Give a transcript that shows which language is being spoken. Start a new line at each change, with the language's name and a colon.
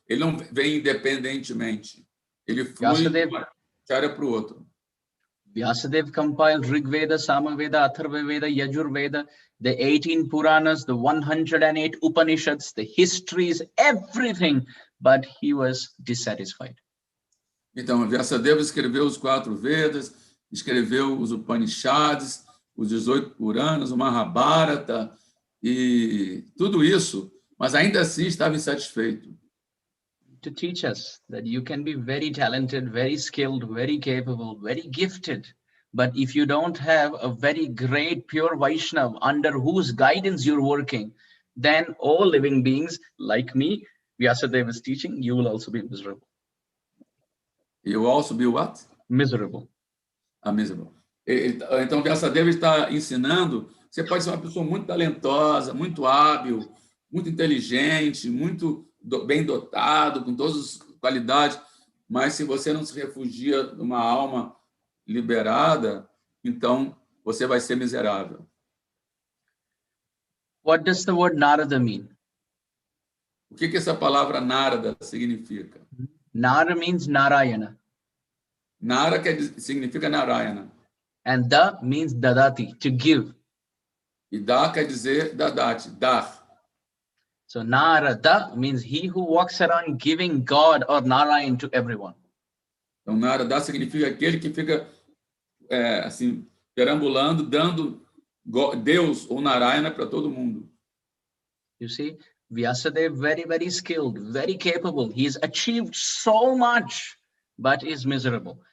Portuguese: Ele não vem independentemente, ele flui de um acharya para o outro.
English: Vyasadeva compiled Rig Veda, Samaveda, Atharva Veda, Yajur Veda, the 18 Puranas, the 108 Upanishads, the histories, everything, but he was dissatisfied.
Portuguese: Então, Vyasadeva escreveu os 4 Vedas, escreveu os Upanishads, os 18 Puranas, o Mahabharata e tudo isso, mas ainda assim estava insatisfeito.
English: To teach us that you can be very talented, very skilled, very capable, very gifted, but if you don't have a very great pure Vaishnava under whose guidance you're working, then all living beings like me, Vyasadeva is teaching, you will also be miserable. You will also be what? Miserable. Miserable.
Portuguese: Então, Vyasadeva está ensinando, você pode ser uma pessoa muito talentosa, muito hábil, muito inteligente, muito bem dotado, com todas as qualidades, mas se você não se refugia numa alma liberada, então você vai ser miserável.
English: What does the word Narada mean?
Portuguese: O que essa palavra Narada significa?
English: Nara means Narayana.
Portuguese: Nara significa Narayana.
English: And Da means Dadati, to give.
Portuguese: E Da quer dizer Dadati, dar.
English: So Narada means he who walks around giving God or Narayan to everyone.
Portuguese: Então, Narada significa aquele que fica assim, perambulando, dando Deus ou Narayana para todo mundo.
English: You see, Vyasadeva, very, very skilled, very capable. He's achieved so much, but is miserable.